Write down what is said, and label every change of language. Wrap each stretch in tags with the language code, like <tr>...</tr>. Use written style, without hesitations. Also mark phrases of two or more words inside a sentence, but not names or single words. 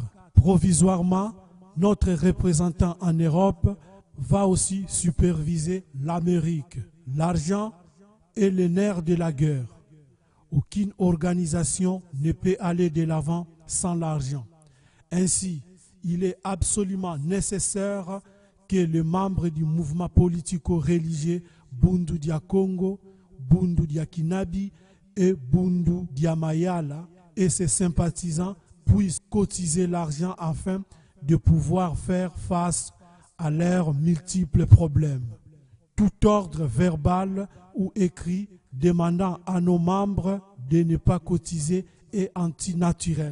<fr>Provisoirement, notre représentant en Europe va aussi superviser l'Amérique. L'argent est le nerf de la guerre. Aucune organisation ne peut aller de l'avant sans l'argent. Ainsi, il est absolument nécessaire que les membres du mouvement politico-religieux Bundu dia Congo, Bundu dia Kinabi et Bundu dia Mayala et ses sympathisants puissent cotiser l'argent afin de pouvoir faire face à leurs multiples problèmes. Tout ordre verbal ou écrit demandant à nos membres de ne pas cotiser est antinaturel.</fr>